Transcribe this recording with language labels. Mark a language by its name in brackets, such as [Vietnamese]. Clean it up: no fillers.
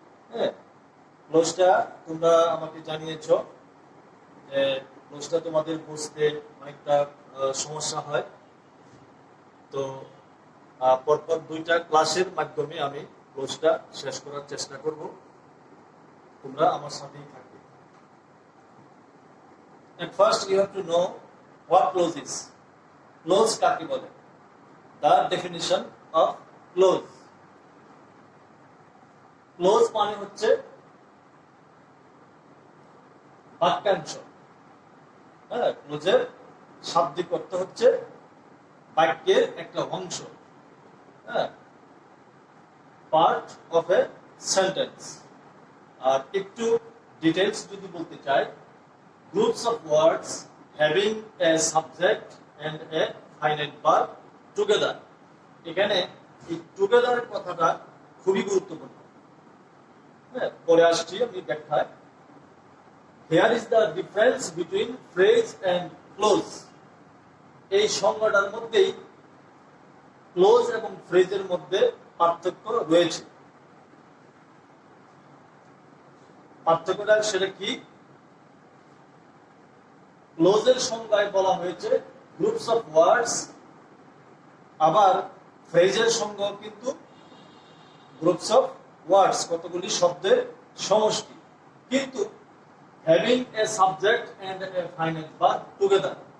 [Bangla] হ্যাঁ, ক্লোজটা তোমরা আমাকে জানিয়েছো যে ক্লোজটা তোমাদের বুঝতে অনেকটা সমস্যা হয়। তো পরপর দুইটা ক্লাসের মাধ্যমে আমি ক্লোজটা শেষ করার চেষ্টা করব। তোমরা আমার সাথেই থাকবে। [English] At first you have to know what clause is. [Bangla] Clause কাকে বলে? [English] The definition of clause. [Bangla] Clause মানে হচ্ছে বাক্যাংশ। হ্যাঁ, ক্লোজের শাব্দিক অর্থ হচ্ছে বাক্যের একটা অংশ। [English] হ্যাঁ, part of a sentence. [Bangla] আর একটু ডিটেইলস যদি বলতে চাই, [English] Groups of words having a subject and a finite verb together. [Bangla] এখানে এই টুগেদারের কথাটা খুবই গুরুত্বপূর্ণ। হ্যাঁ, পরে আসছি আমি ব্যাখ্যায়। [English] Here is the difference between phrase and clause. [Bangla] এই সংজ্ঞাটার মধ্যেই ক্লোজ এবং ফ্রেজের মধ্যে পার্থক্য রয়েছে। পার্থক্যটা সেটা কি? ক্লোজের সংজ্ঞায় বলা হয়েছে গ্রুপস অফ ওয়ার্ডস, আবার ফ্রেজের সংজ্ঞা কিন্তু গ্রুপস অফ ওয়ার্ডস, কতগুলি শব্দের সমষ্টি, কিন্তু [English] Having a subject and a finite verb together.